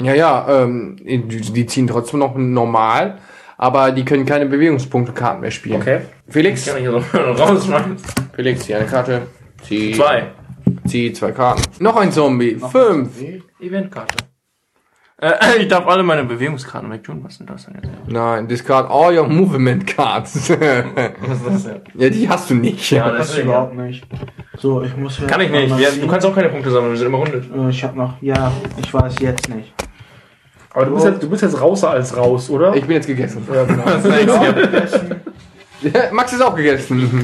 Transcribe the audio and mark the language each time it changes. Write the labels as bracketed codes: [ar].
[de] Ja, ja, die ziehen trotzdem noch normal, aber die können keine Bewegungspunkte-Karten mehr spielen. Okay. Felix? Ich kann hier so rausschmeißen. Felix, zieh eine Karte. Zieh. 2. Zieh 2 Karten. Noch ein Zombie. 5. Eventkarte. Ich darf alle meine Bewegungskarten wegtun. Was sind das denn jetzt? Nein, [en] discard all your movement cards. [de] Was ist das denn? Ja, die hast du nicht. Ja, das ist überhaupt nicht. So, ich muss ja. Kann ich nicht. Du kannst auch keine Punkte sammeln. Wir sind immer rundet. Ich hab noch. Ja, ich weiß jetzt nicht. Aber du, bist jetzt rauser als raus, oder? Ich bin jetzt gegessen. Ja, genau. Ich bin gegessen. Max ist auch gegessen.